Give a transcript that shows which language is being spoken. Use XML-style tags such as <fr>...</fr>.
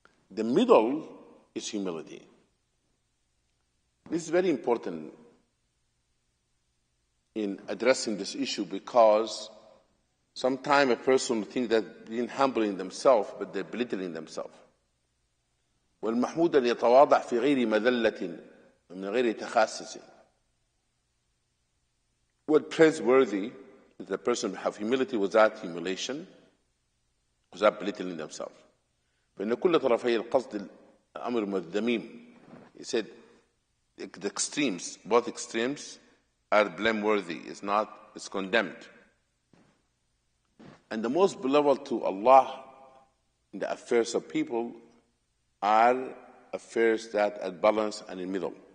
<en>The middle is humility. This is very important in addressing this issue, because sometimes a person will think that they're humbling themselves, but they're belittling themselves.</en> <ar>والمحمود أن يتواضع في غير مذلة ومن غير تخاسس.</ar> <en>What praiseworthy is the person who have humility without humiliation, without belittling themselves.</en> <ar>فإن كل طرفي القصد الأمر مذموم.</ar> <en>He said the extremes, both extremes, are blameworthy. It's condemned. And the most beloved to Allah in the affairs of people are affairs that are balanced and in the middle.</en>